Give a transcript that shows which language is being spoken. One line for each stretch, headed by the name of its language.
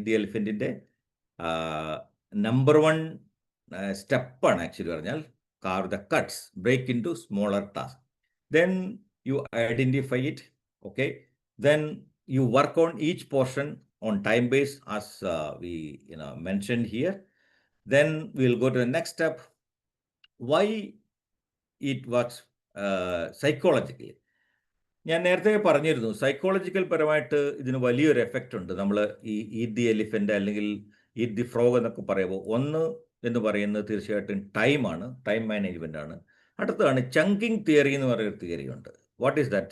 Malayalam: Eat the എലിഫൻറ്റിൻ്റെ number 1 സ്റ്റെപ്പാണ് actually പറഞ്ഞാൽ.
English: carve the cuts, break into smaller tasks. Then you identify it, okay? Then you work on each portion on time base as we mentioned here. Then we'll go to the next step. Why it works psychologically.
Malayalam: ഞാൻ നേരത്തെ പറഞ്ഞിരുന്നു psychological പരമായിട്ട് ഇതിന് വലിയൊരു effect ഉണ്ട്. നമ്മൾ ഈ eat the elephant അല്ലെങ്കിൽ ഈറ്റ് ദി ഫ്രോഗ് എന്നൊക്കെ പറയുമ്പോൾ ഒന്ന് എന്ന് പറയുന്നത് തീർച്ചയായിട്ടും ടൈമാണ്, ടൈം മാനേജ്മെൻ്റ് ആണ്. അടുത്തതാണ് ചങ്കിങ് തിയറി എന്ന് പറയുന്ന തിയറി ഉണ്ട്.
English: What is that?